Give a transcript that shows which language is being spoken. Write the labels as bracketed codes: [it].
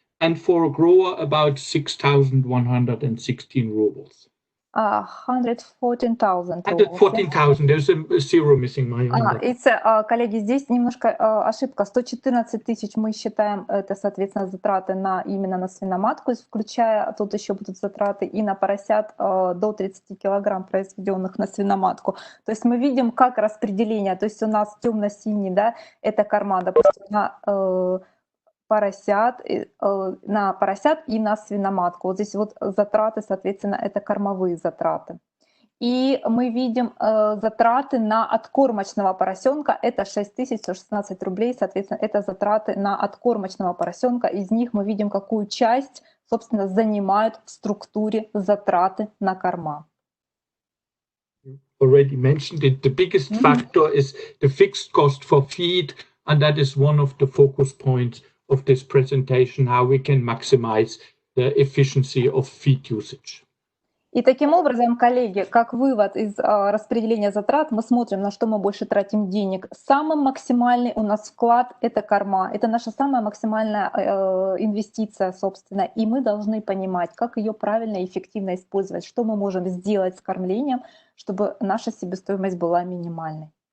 [en] And for a grower, about 6,116 rubles. 114,000. 114,000. There's a zero missing, Maya. [ru] Коллеги, здесь немножко ошибка. 114 тысяч мы считаем, это, соответственно, затраты именно на свиноматку, включая, тут еще будут затраты и на поросят до 30 килограмм, произведенных на свиноматку. То есть мы видим, как распределение, то есть у нас темно-синий, да, это корма, допустим, на поросят, на поросят и на свиноматку. Вот здесь вот затраты, соответственно, это кормовые затраты. И мы видим затраты на откормочного поросенка, это 6116 рублей, соответственно, это затраты на откормочного поросенка. Из них мы видим, какую часть, собственно, занимают в структуре затраты на корма. [en] Already mentioned it, the biggest factor is the fixed cost for feed, and that is one of the focus points of this presentation, how we can maximize the efficiency of feed usage. [ru] И таким образом, коллеги, как вывод из распределения затрат, мы смотрим, на что мы больше тратим денег. Самый максимальный у нас вклад — это корма. Это наша самая максимальная инвестиция, собственно. И мы должны понимать, как ее правильно и эффективно использовать, что мы можем сделать с кормлением, чтобы наша себестоимость была минимальной.